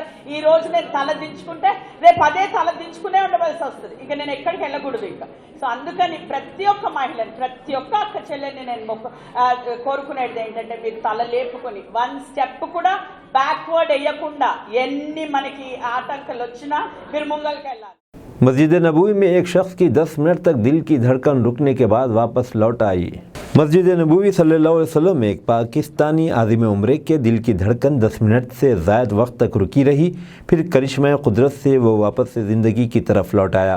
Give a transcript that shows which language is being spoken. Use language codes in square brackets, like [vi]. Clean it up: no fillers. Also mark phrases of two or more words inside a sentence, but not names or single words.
[te] ఈ రోజు నేను తల దించుకుంటే రేపు అదే తల దించుకునే ఉండవలసి వస్తుంది. ఇక నేను ఎక్కడికి వెళ్ళకూడదు ఇంకా. సో అందుకని ప్రతి ఒక్క మహిళని, ప్రతి ఒక్క అక్క చెల్లెని నేను కోరుకునేది ఏంటంటే మీరు తల లేపుకొని 1 స్టెప్ కూడా బ్యాక్వర్డ్ వేయకుండా ఎన్ని మనకి ఆటంకాలు వచ్చినా మీరు ముంగల్కి వెళ్ళాలి। [ur] مسجد نبوی میں ایک شخص کی 10 منٹ تک دل کی دھڑکن رکنے کے بعد واپس لوٹ آئی۔ مسجد نبوی صلی اللہ علیہ وسلم میں ایک پاکستانی عازم عمرے کے دل کی دھڑکن 10 منٹ سے زائد وقت تک رکی رہی، پھر کرشمہ قدرت سے وہ واپس سے زندگی کی طرف لوٹ آیا۔